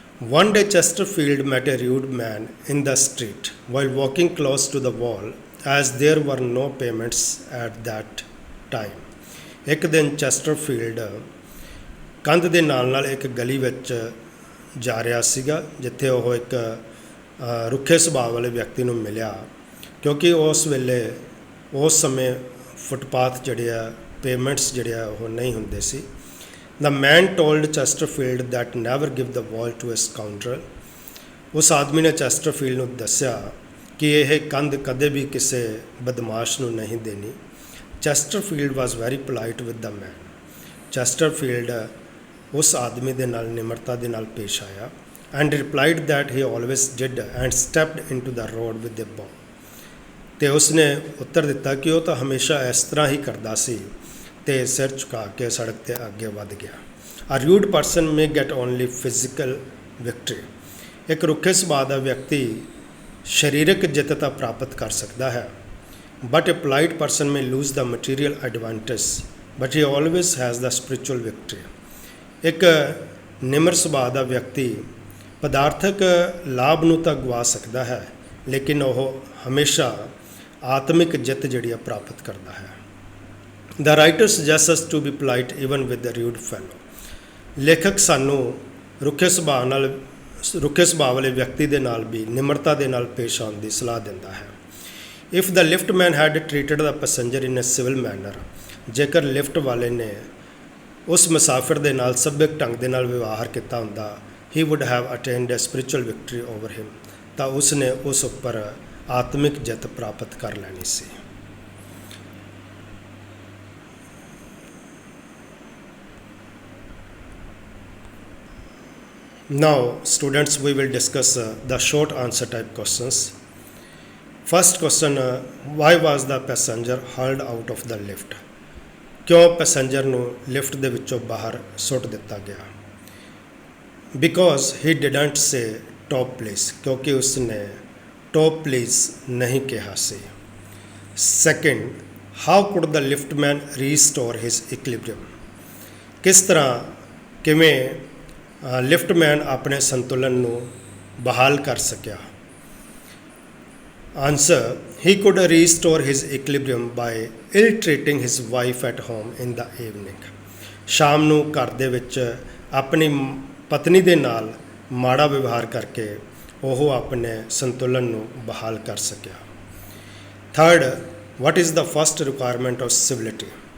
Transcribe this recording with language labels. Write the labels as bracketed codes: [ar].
[en] One day Chesterfield met a rude man in the street while walking close to the wall, as there were no payments at that time. [pa] ਇੱਕ ਦਿਨ ਚੈਸਟਰਫੀਲਡ ਕੰਧ ਦੇ ਨਾਲ ਇੱਕ ਗਲੀ ਵਿੱਚ ਜਾ ਰਿਹਾ ਸੀਗਾ, ਜਿੱਥੇ ਉਹ ਇੱਕ ਰੁੱਖੇ ਸੁਭਾਅ ਵਾਲੇ ਵਿਅਕਤੀ ਨੂੰ ਮਿਲਿਆ, ਕਿਉਂਕਿ ਉਸ ਵੇਲੇ ਉਸ ਸਮੇਂ ਫੁੱਟਪਾਥ ਜਿਹੜੇ ਆ ਪੇਮੈਂਟਸ ਜਿਹੜੇ ਆ ਉਹ ਨਹੀਂ ਹੁੰਦੇ ਸੀ। [en] The man told Chesterfield that never give the wall to a scoundrel. [pa] ਉਸ ਆਦਮੀ ਨੇ ਚੈਸਟਰਫੀਲਡ ਨੂੰ ਦੱਸਿਆ ਕਿ ਇਹ ਕੰਧ ਕਦੇ ਵੀ ਕਿਸੇ ਬਦਮਾਸ਼ ਨੂੰ ਨਹੀਂ ਦੇਣੀ। [en] Chesterfield was very polite with the man. [pa] ਚੈਸਟਰਫੀਲਡ ਉਸ ਆਦਮੀ ਦੇ ਨਾਲ ਨਿਮਰਤਾ ਦੇ ਨਾਲ ਪੇਸ਼ ਆਇਆ। [en] And replied that he always did and stepped into the road with a bow. [pa] ਅਤੇ ਉਸਨੇ ਉੱਤਰ ਦਿੱਤਾ ਕਿ ਉਹ ਤਾਂ ਹਮੇਸ਼ਾ ਇਸ ਤਰ੍ਹਾਂ ਹੀ ਕਰਦਾ ਸੀ ਤੇ ਸਿਰ ਝੁਕਾ ਕੇ ਸੜਕ 'ਤੇ ਅੱਗੇ ਵੱਧ ਗਿਆ। [en] A rude person may get only physical victory. [pa] ਇੱਕ ਰੁੱਖੇ ਸੁਭਾਅ ਦਾ ਵਿਅਕਤੀ ਸਰੀਰਕ ਜਿੱਤ ਤਾਂ ਪ੍ਰਾਪਤ ਕਰ ਸਕਦਾ ਹੈ, [en] But a polite person may lose the material advantage but he always has the spiritual victory. [pa] ਇੱਕ ਨਿਮਰ ਸੁਭਾਅ ਦਾ ਵਿਅਕਤੀ ਪਦਾਰਥਕ ਲਾਭ ਨੂੰ ਤਾਂ ਗਵਾ ਸਕਦਾ ਹੈ, ਲੇਕਿਨ ਉਹ ਹਮੇਸ਼ਾ ਆਤਮਿਕ ਜਿੱਤ ਜਿਹੜੀ ਆ ਪ੍ਰਾਪਤ ਕਰਦਾ ਹੈ। [en] The writer suggests us to be polite even with the rude fellow. [pa] ਲੇਖਕ ਸਾਨੂੰ ਰੁੱਖੇ ਸੁਭਾਅ ਵਾਲੇ ਵਿਅਕਤੀ ਦੇ ਨਾਲ ਵੀ ਨਿਮਰਤਾ ਦੇ ਨਾਲ ਪੇਸ਼ ਆਉਣ ਦੀ ਸਲਾਹ ਦਿੰਦਾ ਹੈ। [en] If the liftman had treated the passenger in a civil manner, [pa] ਜੇਕਰ ਲਿਫਟ ਵਾਲੇ ਨੇ ਉਸ ਮੁਸਾਫਿਰ ਦੇ ਨਾਲ ਸਭਿਅਕ ਢੰਗ ਦੇ ਨਾਲ ਵਿਵਹਾਰ ਕੀਤਾ ਹੁੰਦਾ, [en] he would have attained a spiritual victory over him, [pa] ਤਾਂ ਉਸ ਨੇ ਉਸ ਉੱਪਰ ਆਤਮਿਕ ਜਿੱਤ ਪ੍ਰਾਪਤ ਕਰ ਲੈਣੀ ਸੀ। [en] Now students, we will discuss the short answer type questions. First question, why was the passenger hauled out of the lift? [pa] ਕਿਉਂ ਪੈਸੇਂਜਰ ਨੂੰ ਲਿਫਟ ਦੇ ਵਿੱਚੋਂ ਬਾਹਰ ਸੁੱਟ ਦਿੱਤਾ ਗਿਆ? [en] Because he didn't say top please, [pa] ਕਿਉਂਕਿ ਉਸਨੇ top please ਨਹੀਂ ਕਿਹਾ ਸੀ। [en] Second, how could the liftman restore his equilibrium? [pa] ਕਿਸ ਤਰ੍ਹਾਂ ਕਿਵੇਂ ਲਿਫਟਮੈਨ ਆਪਣੇ ਸੰਤੁਲਨ ਨੂੰ ਬਹਾਲ ਕਰ ਸਕਿਆ? [en] Answer, he could restore his equilibrium by ill-treating his wife at home in the evening. [pa] ਸ਼ਾਮ ਨੂੰ ਘਰ ਦੇ ਵਿੱਚ ਆਪਣੀ ਪਤਨੀ ਦੇ ਨਾਲ ਮਾੜਾ ਵਿਵਹਾਰ ਕਰਕੇ ਉਹ ਆਪਣੇ ਸੰਤੁਲਨ ਨੂੰ ਬਹਾਲ ਕਰ ਸਕਿਆ। [en] Third, what is the first requirement of civility?